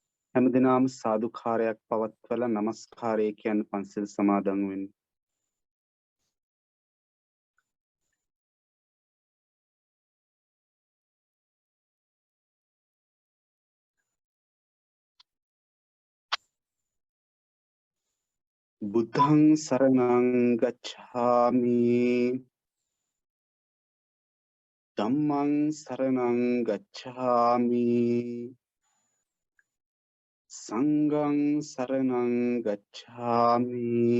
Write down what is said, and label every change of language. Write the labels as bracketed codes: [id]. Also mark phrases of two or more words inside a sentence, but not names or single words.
[si] හැමදිනම සාදුකාරයක් පවත්වලා নমස්කාරය කියන පන්සල් සමාදන් වෙන්න. [pi] බුද්ධං සරණං ගච්ඡාමි ධම්මං සරණං ගච්ඡාමි සංඝං සරණං ගච්ඡාමි